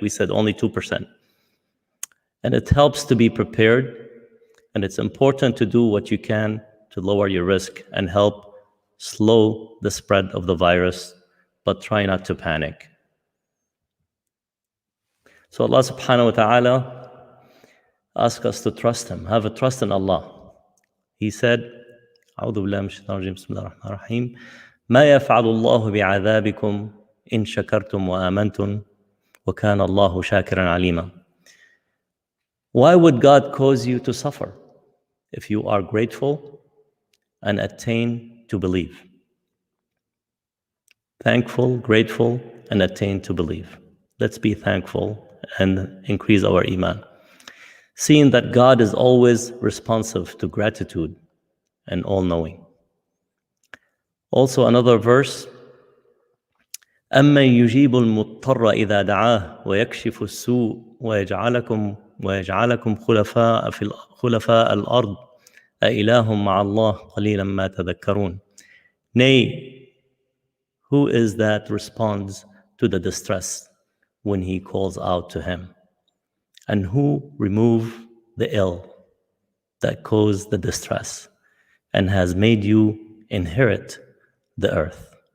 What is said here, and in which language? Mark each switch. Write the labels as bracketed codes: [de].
[en] We said only 2%. And it helps to be prepared, and it's important to do what you can to lower your risk and help slow the spread of the virus, but try not to panic. So Allah subhanahu wa ta'ala asks us to trust Him, have a trust in Allah. He said, [ar] أعوذ بالله من الشيطان الرجيم بسم الله الرحمن الرحيم ما يفعل الله بعذابكم إن شكرتم وآمنتم وكان الله شاكرا عليما. [en] Why would God cause you to suffer if you are grateful and attain to believe? Thankful, grateful, and attain to believe. Let's be thankful and increase our iman. Seeing that God is always responsive to gratitude and all-knowing. Also another verse, [ar] أَمَّنْ يُجِيبُ الْمُضْطَرَّ إِذَا دَعَاهُ وَيَكْشِفُ السُّوءَ وَيَجْعَلَكُمْ خُلَفَاءَ الْأَرْضِ أَإِلَهٌ مَعَ اللَّهِ قَلِيلًا مَا تَذَكَّرُونَ. [en] Nay, who is that responds to the distress when he calls out to him? And who remove the ill that cause the distress and has made you inherit the earth?